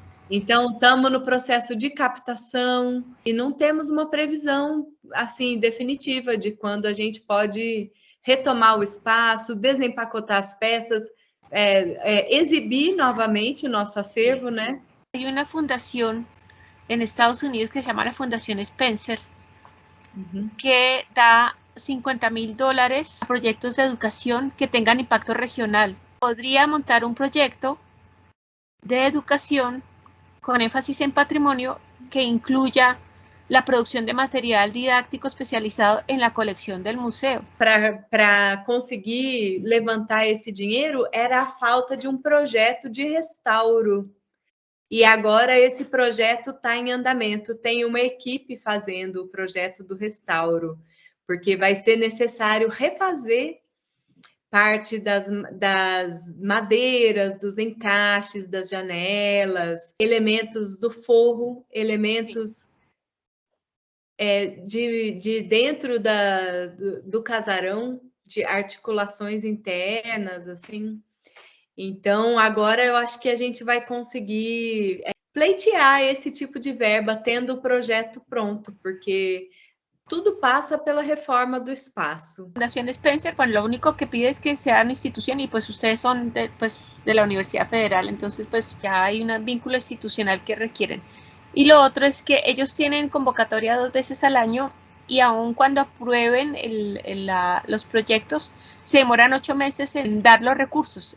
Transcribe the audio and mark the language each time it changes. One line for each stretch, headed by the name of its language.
Portuguese: Então, estamos no processo de captação e não temos uma previsão assim definitiva de quando a gente pode retomar o espaço, desempacotar as peças, exibir novamente o nosso acervo, né?
Spanish: Hay una fundación en Estados Unidos que se llama la Fundación Spencer, que da $50,000 a proyectos de educación que tengan impacto regional. Podría montar un proyecto de educación con énfasis en patrimonio que incluya la producción de material didáctico especializado en la colección del museo.
Portuguese: Para conseguir levantar esse dinheiro era a falta de um projeto de restauro. E agora esse projeto está em andamento, tem uma equipe fazendo o projeto do restauro, porque vai ser necessário refazer parte das madeiras, dos encaixes, das janelas, elementos do forro, elementos de dentro do casarão, de articulações internas, assim. Então, agora eu acho que a gente vai conseguir pleitear esse tipo de verba, tendo o projeto pronto, porque tudo pasa pela reforma do espaço.
Spanish: Fundación Spencer, pues lo único que pide es que sean institución y pues ustedes son de la Universidad Federal, entonces pues ya hay un vínculo institucional que requieren. Y lo otro es que ellos tienen convocatoria 2 veces al año y aun cuando aprueben los proyectos, se demoran 8 meses en dar los recursos.